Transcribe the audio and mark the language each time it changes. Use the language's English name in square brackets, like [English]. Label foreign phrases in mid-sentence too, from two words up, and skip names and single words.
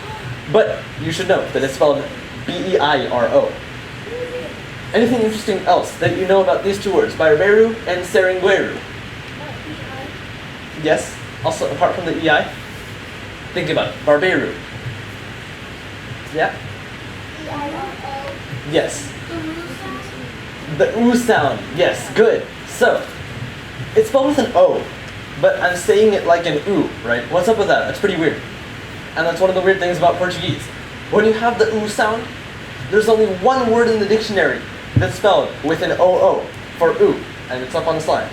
[English] But you should know that it's spelled B-E-I-R-O. Anything interesting else that you know about these two words, barbeiro and seringueiro? Yes, also apart from the EI? Think about it, barbeiro. Yeah? E-I-R-O. Yes. The The roo sound? oo sound, yes, good. So, it's spelled with an O, but I'm saying it like an oo, right? What's up with that? That's pretty weird. And that's one of the weird things about Portuguese. When you have the oo sound, there's only one word in the dictionary that's spelled with an O-O for oo, and it's up on the slide.